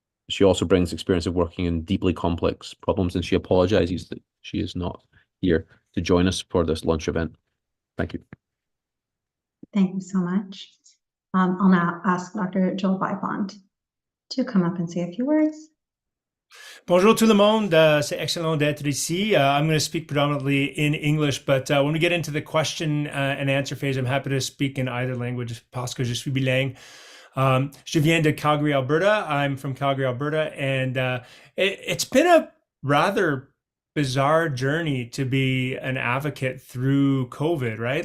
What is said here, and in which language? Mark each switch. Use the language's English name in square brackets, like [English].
[English] She also brings experience of working in deeply complex problems, and she apologizes that she is not here to join us for this lunch event. Thank you. Thank you so much. I'll now ask Dr. Joel Vipond to come up and say a few words. [French] Bonjour tout le monde, c'est excellent d'être ici. [English] I'm going to speak predominantly in English, but when we get into the question and answer phase, I'm happy to speak in either language [French] parce que je suis bilingue. Je viens de Calgary, Alberta. [English] I'm from Calgary, Alberta, and it's been a rather bizarre journey to be an advocate through COVID, right?